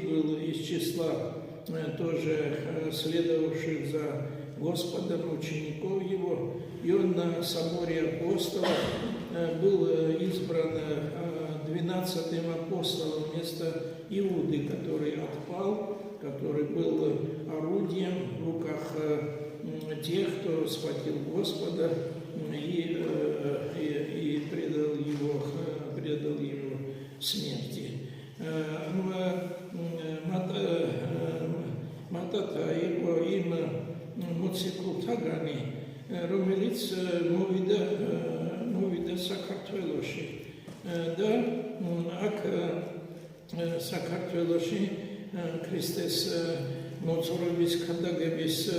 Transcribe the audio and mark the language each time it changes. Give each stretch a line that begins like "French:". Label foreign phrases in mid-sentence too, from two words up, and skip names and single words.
Russian: был из числа тоже следовавших за Господом, учеников его, и он на соборе апостолов был избран 12-м апостолом вместо Иуды, который отпал, который был орудием в руках тех, кто схватил Господа и предал его смерти.
Georgian: Матата იყო იმ მოციქულთაგანი, რომელიც მოვიდა საქართველოში და აქ საქართველოში ქრისტეს მოძღვრების ქადაგების